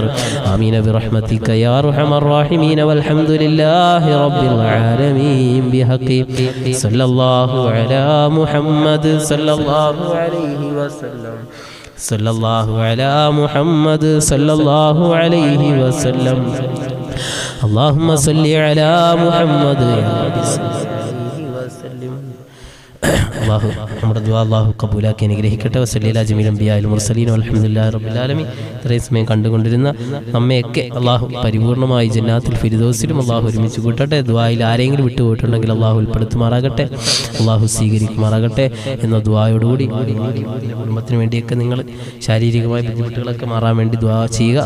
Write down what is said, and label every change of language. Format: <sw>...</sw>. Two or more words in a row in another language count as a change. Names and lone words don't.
<ar>آمين برحمتك يا أرحم الراحمين. والحمد لله رب العالمين. بحق صلى الله على محمد صلى الله عليه وسلم. صلى الله على محمد صلى الله عليه وسلم. اللهم صل على محمد يا رب صل عليه وسلم.</ar> <ml>അള്ളാഹു നമ്മുടെ ദുആ അള്ളാഹു കബൂലാക്കി അനുഗ്രഹിക്കട്ടെ.</ml> <ar>وصلى الله جميع الأنبياء المرسلين والحمد لله رب العالمين.</ar> <ml>ഇത്രയും സമയം കണ്ടുകൊണ്ടിരുന്ന നമ്മയൊക്കെ അള്ളാഹു പരിപൂർണമായി ജന്നാത്തുൽ ഫിർദൗസിലും അള്ളാഹു ഒരുമിച്ച് കൂട്ടട്ടെ. ദുആയിൽ ആരെങ്കിലും വിട്ടുപോയിട്ടുണ്ടെങ്കിൽ അള്ളാഹു ഉൾപ്പെടുത്തുമാറാകട്ടെ, അള്ളാഹു സ്വീകരിക്കുമാറാകട്ടെ എന്ന ദുആയോടുകൂടി കുടുംബത്തിന് വേണ്ടിയൊക്കെ നിങ്ങൾ ശാരീരികമായ ബുദ്ധിമുട്ടുകളൊക്കെ മാറാൻ വേണ്ടി ദുആ ചെയ്യുക.</ml>